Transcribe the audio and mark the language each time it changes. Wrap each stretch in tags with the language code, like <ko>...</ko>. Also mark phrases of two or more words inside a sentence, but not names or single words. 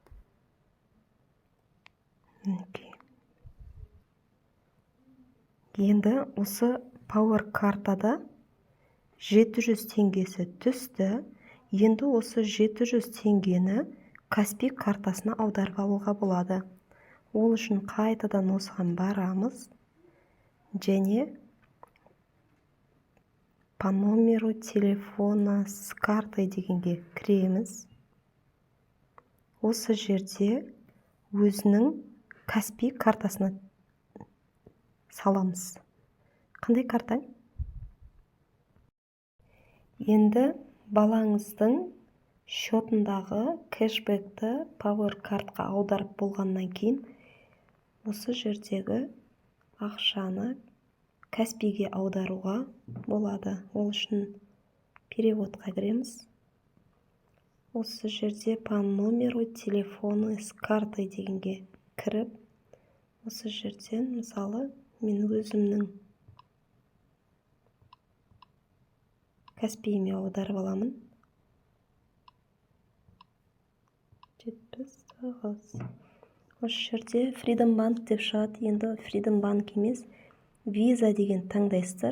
<kk>Енді осы Power картада 700 теңгесі түсті. Енді осы 700 теңгені Каспий картасына аударып алуға болады. Ол үшін қайтадан осыған барамыз. Және</kk> <ru>по номеру телефона с картой</ru> <kk>дегенге кіреміз. Осы жерде өзінің Каспий картасына саламыз. Қандай картаң? Енді балаңыздың счетындағы кэшбэкті Power картқа аударып болғаннан кейін осы жердегі ақшаны Каспийге аударуға болады. Ол үшін переводқа кіреміз. Осы жерде</kk> <ru>по номеру телефона с картой</ru> <kk>дегенге кіріп, осы жерден мысалы мен өзімнің Каспийіме аударып аламын. 79. Осы жерде Freedom Bank деп шығады. Енді Freedom Bank емес, Visa деген таңдайсыздар.</kk>